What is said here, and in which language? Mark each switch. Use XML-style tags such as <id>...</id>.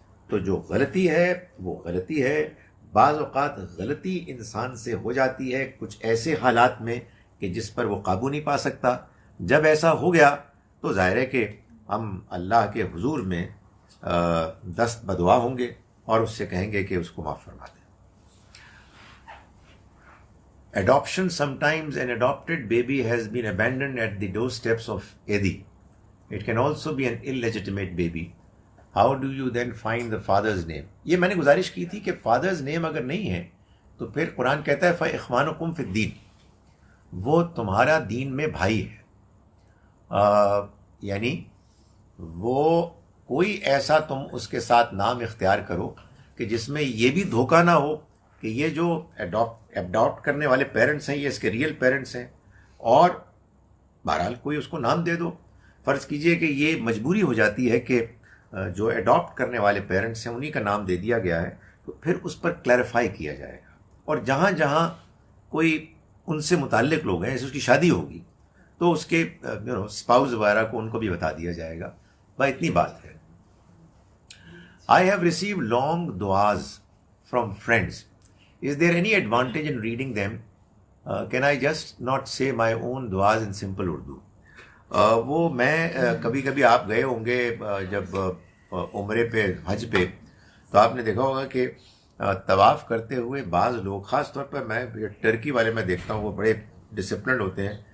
<ur>تو جو غلطی ہے وہ غلطی ہے. بعض اوقات غلطی انسان سے ہو جاتی ہے کچھ ایسے حالات میں کہ جس پر وہ قابو نہیں پا سکتا. جب ایسا ہو گیا تو ظاہر ہے کہ ہم اللہ کے حضور میں دست بدعا ہوں گے اور اس سے کہیں گے کہ اس کو معاف فرما دیں.</ur> <en>Adoption, sometimes an adopted baby has been abandoned at the doorsteps of Eddie. It can also be an illegitimate baby. How do you then find the father's name?</en> <ur>یہ میں نے گزارش کی تھی کہ فادرز نیم اگر نہیں ہے تو پھر قرآن کہتا ہے</ur> <ar>فَإِخْوَانُكُمْ فِي الدِّينِ,</ar> <ur>وہ تمہارا دین میں بھائی ہے. یعنی وہ کوئی ایسا تم اس کے ساتھ نام اختیار کرو کہ جس میں یہ بھی دھوکہ نہ ہو کہ یہ جو اڈاپٹ کرنے والے پیرنٹس ہیں یہ اس کے ریئل پیرنٹس ہیں، اور بہرحال کوئی اس کو نام دے دو. فرض کیجئے کہ یہ مجبوری ہو جاتی ہے کہ جو اڈاپٹ کرنے والے پیرنٹس ہیں انہی کا نام دے دیا گیا ہے، تو پھر اس پر کلیریفائی کیا جائے گا، اور جہاں جہاں کوئی ان سے متعلق لوگ ہیں، جیسے اس کی شادی ہوگی تو اس کے اسپاؤز وغیرہ کو ان کو بھی بتا دیا جائے گا. بس اتنی بات ہے.</ur> <en>I have received long du'as from friends. Is there any advantage in reading them? Can I just not say my own du'as in simple Urdu?</en> <ur>وہ میں کبھی کبھی آپ گئے ہوں گے جب عمرے پہ حج پہ، تو آپ نے دیکھا ہوگا کہ طواف کرتے ہوئے بعض لوگ، خاص طور پر میں ٹرکی والے میں دیکھتا ہوں، وہ بڑے ڈسپلنڈ ہوتے ہیں.</ur>